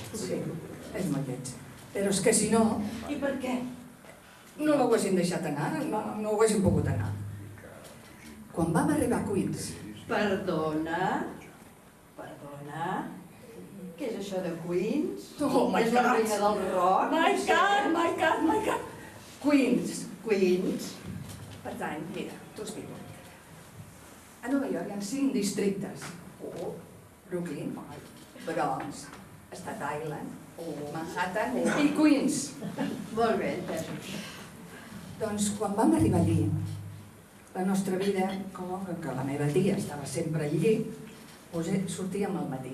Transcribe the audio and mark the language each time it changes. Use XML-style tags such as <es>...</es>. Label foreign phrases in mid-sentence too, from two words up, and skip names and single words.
<ca>Sí, és molt lleig. Però és que si no, I per què? no ho haguéssim deixat anar, no ho haguéssim pogut anar. Quan vam arribar a Queens, Perdona. Què és això de Queens?</ca> <en>Oh my</en> <ca>És la</ca> <en>God.</en> <ca>reina del rock?</ca> <en>my God. Queens. Queens.</en> <ca>Per tant, mira, t'ho explico. A Nova York hi ha 5 districtes. Brooklyn, Bronx, Staten Island, Manhattan i Queens. Molt bé, entès. Doncs quan vam arribar allí, la nostra vida, com que la meva tia estava sempre allí, doncs sortíem al matí.</ca>